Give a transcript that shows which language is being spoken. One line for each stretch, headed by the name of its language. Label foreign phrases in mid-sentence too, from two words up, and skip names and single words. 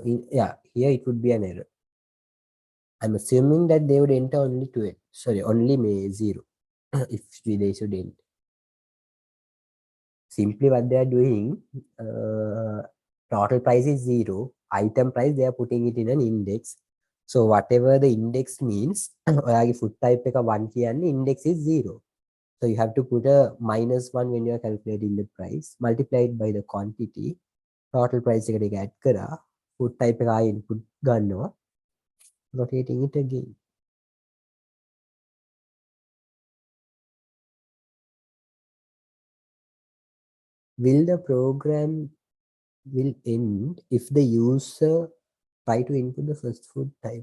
English: Yeah, here it would be an error. I'm assuming that they would enter only 12. Sorry, only 0. If they should enter. Simply what they are doing, total price is 0. Item price, they are putting it in an index. So whatever the index means,
Sinhala: ඔයාගේ
English: food type
Sinhala: එක 1 කියන්නේ
English: index is 0. So you have to put a -1 when you are calculating the price, multiply it by the quantity. Total price
Sinhala: එකට ඒක add කරා.
English: Food type
Sinhala: එක ආයෙ input ගන්නවා.
English: Rotating it again. Will the program will end if the user try to input the first food type?